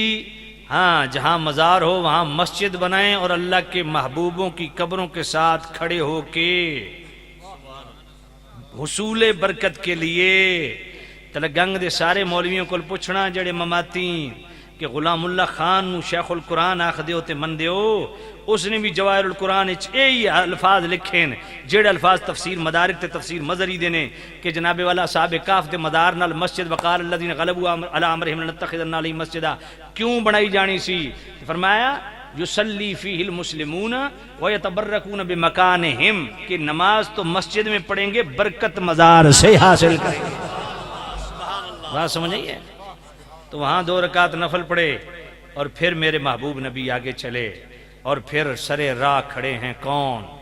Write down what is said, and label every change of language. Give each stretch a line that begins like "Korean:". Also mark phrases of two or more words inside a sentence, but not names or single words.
Urdu: ہاں جہاں مزار ہو وہاں مسجد بنائیں اور اللہ کے محبوبوں کی قبروں کے ساتھ کھڑے ہو کے حصول برکت کے لیے.
Punjabi: تلگنگ دے سارے مولویوں کو پوچھنا جڑے مماتی کہ غلام اللہ خان نو شیخ القرآن آخ دیو تے من دیو، اس نے بھی جواہر القرآن یہی الفاظ لکھیں جڑے الفاظ تفسیر مدارک تے تفسیر مظہری دینے کہ جناب والا صاحب کاف دے مدار نال مسجد
Arabic: وقال الذین غلبوا علی امرہم لنتخذن علیہ مسجدا
Punjabi: کیوں بنائی جانی سی؟
Urdu: فرمایا
Arabic: یصلی فیہ المسلمون ویتبرکون بمکانہم
Urdu: کہ نماز تو مسجد میں پڑھیں گے برکت مزار سے حاصل کریں گے. بات سمجھئیے؟ تو وہاں 2 رکعت نفل پڑھے اور پھر میرے محبوب نبی آگے چلے اور پھر سرے راہ کھڑے ہیں کون؟